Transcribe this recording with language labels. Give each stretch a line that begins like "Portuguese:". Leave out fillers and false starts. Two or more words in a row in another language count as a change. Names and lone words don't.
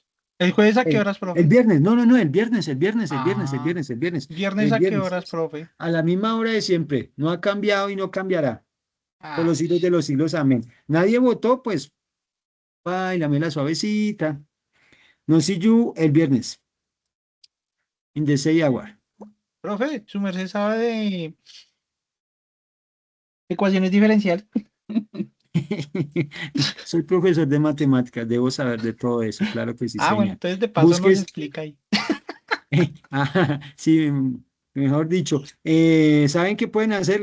Spanish: ¿El jueves a qué El, horas, el profe? viernes, no, Ah, ¿viernes el a qué viernes. horas, profe? A la misma hora de siempre, no ha cambiado y no cambiará. Por Ah, los siglos de los siglos, amén. Nadie votó, pues, bailame la suavecita.
English: No see you
Spanish: el viernes,
English: in the same hour.
Spanish: profe, su merced sabe de ecuaciones diferenciales. Soy profesor de matemáticas, debo saber de todo eso, claro que sí, Ah, bueno, señor. entonces de paso nos Busques, explica ahí. sí, mejor dicho, ¿saben qué pueden hacer?